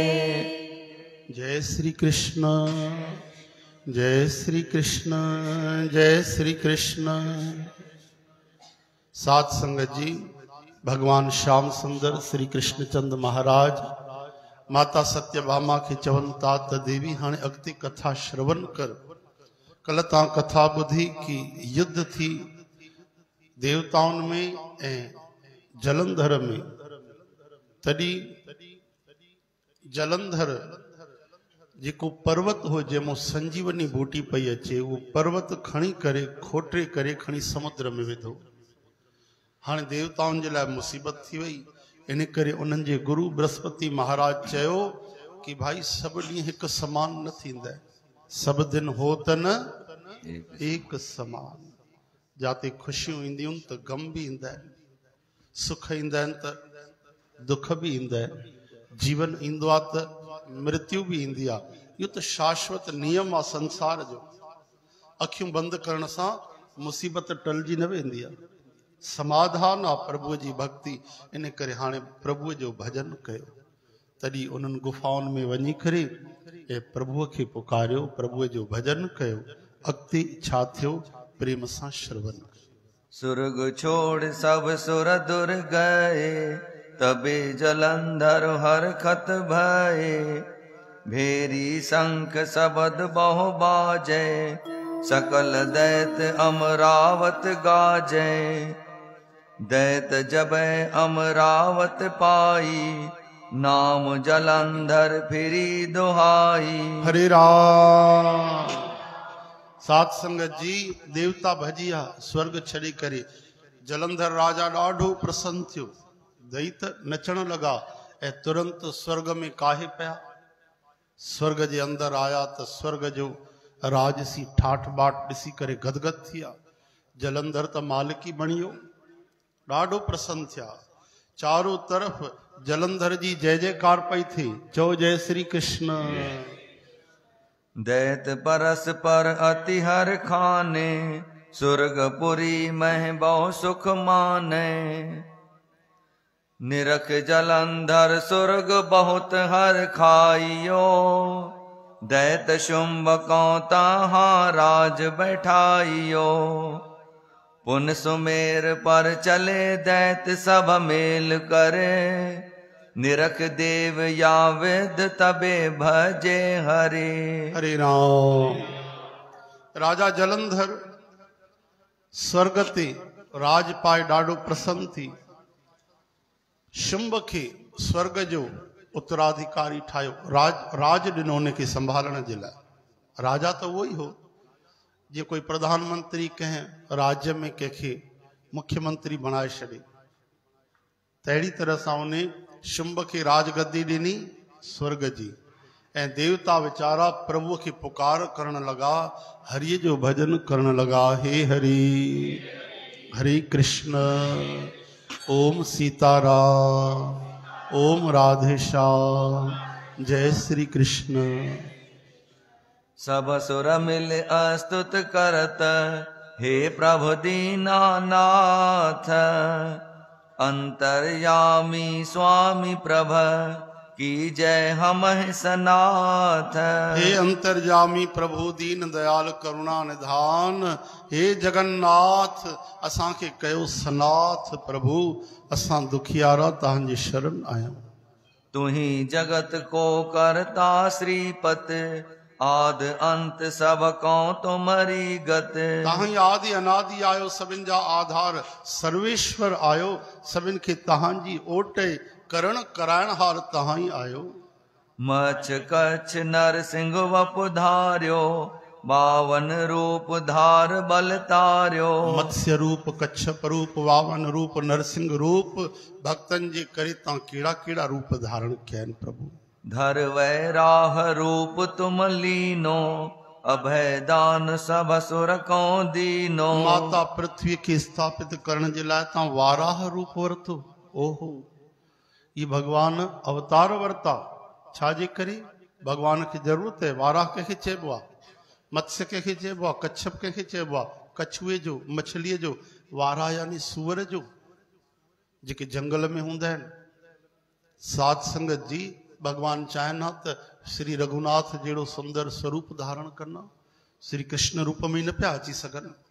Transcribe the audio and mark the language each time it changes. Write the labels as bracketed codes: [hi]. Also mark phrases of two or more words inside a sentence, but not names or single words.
[hi] जय श्री कृष्ण, जय श्री कृष्ण, जय श्री कृष्ण। [sd] सात संगत जी, भगवान श्याम सुंदर श्री कृष्णचंद महाराज माता सत्यभामा के चवन तात देवी हाणे अगती कथा श्रवण कर। कल ता कथा बुधी की युद्ध थी देवताउन में ए जलंधर में। तड़ी जलंधर जेको पर्वत हो जंहिंमो संजीवनी बूटी पई अचे, वो पर्वत खणी करे खोटे करे खणी समुद्र में विधो। हाणे देवताउनि जे लाइ मुसीबत थी वई। इन करे उन्हनि जे गुरु बृहस्पति महाराज चयो कि भाई सभु ॾींहं हिकु समान न थींदा, [hi] सभु दिन हो त न एक समान। [sd] जाते ख़ुशियूं ईंदियूं त गम बि ईंदा आहिनि, सुख ईंदा आहिनि त दुख बि ईंदा आहिनि, जीवन ईंदो आहे त मृत्यु भी ईंदी आहे। इहो त शाश्वत नियम आहे संसार जो। अखियूं बंदि करण सां मुसीबत टलजी न वेंदी आहे। समाधान आहे प्रभुअ जी भक्ति। इन करे हाणे प्रभुअ जो भजन कयो। तॾहिं उन्हनि गुफाउनि में वञी करे ऐं प्रभुअ खे पुकारियो, प्रभुअ जो भजन कयो। अॻिते छा थियो प्रेम सां श्रवण। [bra] सुर्ग छोड़ सब सुर दुर गए, तबे जलंधर हर खत भये। भेरी शंख शबद बहु बाजे, सकल दैत अमरावत गाजे। दैत जबै अमरावत पाई, नाम जलंधर फिरी दुहाई। [hi] हरे राम। [sd] सात संगत जी, देवता भजिया स्वर्ग छड़ी करे। जलंधर राजा ॾाढो प्रसन्न थियो। दैत नचण लगा ऐं तुरंत स्वर्ग में काहे पिया। स्वर्ग जे अंदर आया त स्वर्ग जो राजसी ठाठ बाट ॾिसी करे गदगद थिया। जलंधर त मालिकी बणियो, ॾाढो प्रसन्न थिया। चारों तरफ जलंधर जी जय जयकार पई थी। चओ जय श्री कृष्ण। [bra] दैत परस्पर अति हर खाने, सुर्गपुरी मह बहु सुख माने। निरख जलंधर सुर्ग बहुत हर खाइयो, दैत शुंभ को ताहा राज बैठाइयो। पुन सुमेर पर चले दैत सब मेल करे, निरख देव या वेद तबे भजे हरे। [sd] हरे राम। राजा जलंधर स्वर्ग ते राज पाए ॾाढो प्रसन्न थी। शुंभ खे स्वर्ग जो उत्तराधिकारी ठाहियो, राज ॾिनो उनखे संभालण जे लाइ। राजा त उहो ई हो। जे कोई प्रधानमंत्री कंहिं राज्य में कंहिंखे मुख्यमंत्री बनाए छॾे, तहिड़ी तरह सां उन शुंभ खे राजगद्दी ॾिनी स्वर्ग जी। ऐं देवता वीचारा प्रभुअ खे पुकार करण लगा, हरिय जो भजन करण लगा। [hi] हे हरि हरे कृष्ण, ओम सीताराम, ओम राधेश्याम, जय श्री कृष्ण। [bra] सब सुर मिल अस्तुत करत, हे प्रभु दीनानाथ अंतर्यामी स्वामी प्रभ की जय हम सनाथ। [sd] हे अंतर्यामी प्रभु दीन दयाल करुणा निधान, हे जगन्नाथ असां खे कयो सनाथ प्रभु, असां दुखियारा तव्हांजी शरण आहियूं। [bra] तुही जगत को करता श्रीपत आद अंत सब को तुमरी गत। [sd] तव्हां आदि अनादि आयो, सभिनि जा आधार सर्वेश्वर आयो, सभिनि खे तव्हांजी ओट करण कराइण हार तव्हां ई आयो। [bra] मछ कच्छ नर सिंह वपुधार्यो, 52 रूप धार बल तार्यो। [sd] मत्स्य रूप कच्छप रूप 52 रूप नरसिंह रूप, भक्तन जे करे तव्हां कहिड़ा कहिड़ा रूप धारण कया आहिनि प्रभु। [bra] धर वैराह रूप तुम लीनो, अभय दान सब असुर को दीनो। [sd] माता पृथ्वी खे स्थापित करण जे लाइ तव्हां वाराह रूप वरतो। ओहो, ये भगवान अवतार वरता छाजे करे? भगवान खे जरूरत है। वाराह कंहिंखे चइबो आहे? मत्स्य कंहिंखे चइबो आहे? कच्छप कंहिंखे चइबो आहे? कछुए जो, मछलीअ जो। वाराह यानी सूअर जो, जेके जंगल में हूंदा आहिनि। साध संगत जी, भगवान चाहिनि हा त श्री रघुनाथ जहिड़ो सुंदर स्वरूप धारण करना, श्री कृष्ण रूप में न पिया अची सघनि।